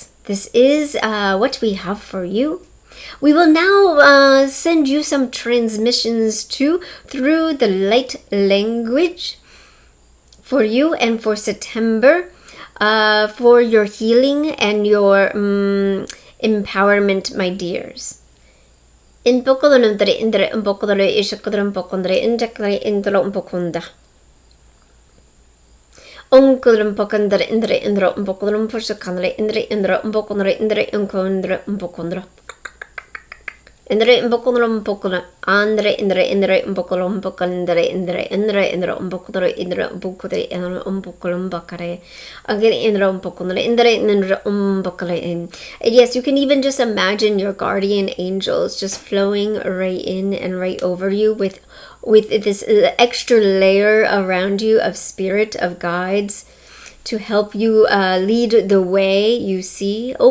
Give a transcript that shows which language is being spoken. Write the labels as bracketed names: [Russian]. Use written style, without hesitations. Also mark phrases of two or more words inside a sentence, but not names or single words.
[English] This is what we have for you. We will now send you some transmissions too through the light language for you and for September, for your healing and your empowerment, my dears. In poco de indre un poco de ishakadra un poco de injectare indro un poco da. Onkudrum pokandre indro un pokudrum pushakandre indro un pokondre un pokondro. Indre un pokondra andre indre un pokolum pokandre indro un pokondre un pokolum bakare. Again indro un pokondre indro bakare. And yes, you can even just imagine your guardian angels just flowing right in and right over you with this extra layer around you of spirit, of guides, to help you lead the way you see.